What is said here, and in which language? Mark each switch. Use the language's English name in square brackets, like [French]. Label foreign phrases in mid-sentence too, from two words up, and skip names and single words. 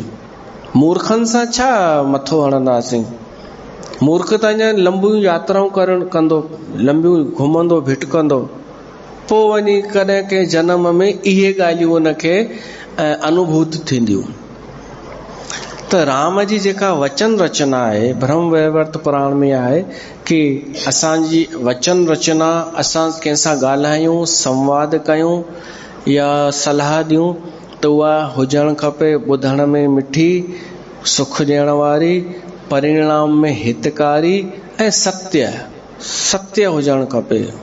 [Sindhi] मूर्खनि सां छा मथो हणंदासीं? मूर्ख त अञा लंबियूं यात्राऊं कंदो, लंबियूं घुमंदो भिटकंदो, पोइ वञी कॾहिं कंहिं जन्म में इहे ॻाल्हियूं उनखे अनुभूत थींदियूं। त राम जी जेका वचन रचना आहे, ब्रह्म वैवर्त पुराण में आहे कि असांजी वचन रचना, असां कंहिंसां ॻाल्हायूं, संवाद कयूं या सलाह ॾियूं, त उहा हुजणु खपे ॿुधण में मिठी, सुख ॾियण वारी, परिणाम में हितकारी ऐं सत्य हुजणु खपे।